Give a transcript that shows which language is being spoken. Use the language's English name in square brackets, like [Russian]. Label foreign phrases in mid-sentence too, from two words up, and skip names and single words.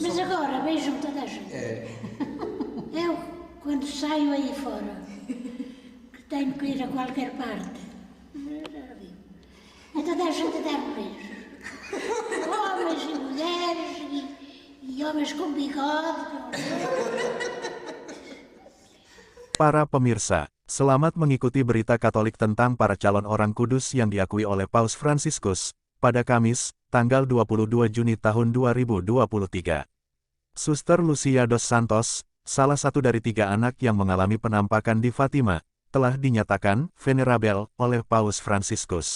[Portuguese] Mas agora beijam toda a gente. Eu, quando saio aí fora, que tenho que ir a qualquer parte, já viu, é toda a gente a dar beijos. Homens e mulheres e homens com bigode. [Indonesian] Para pemirsa, selamat mengikuti berita Katolik tentang para calon orang kudus yang diakui oleh Paus Fransiskus pada Kamis, tanggal 22 Juni tahun 2023. Suster Lucia dos Santos, salah satu dari 3 anak yang mengalami penampakan di Fatima, telah dinyatakan venerabel oleh Paus Fransiskus.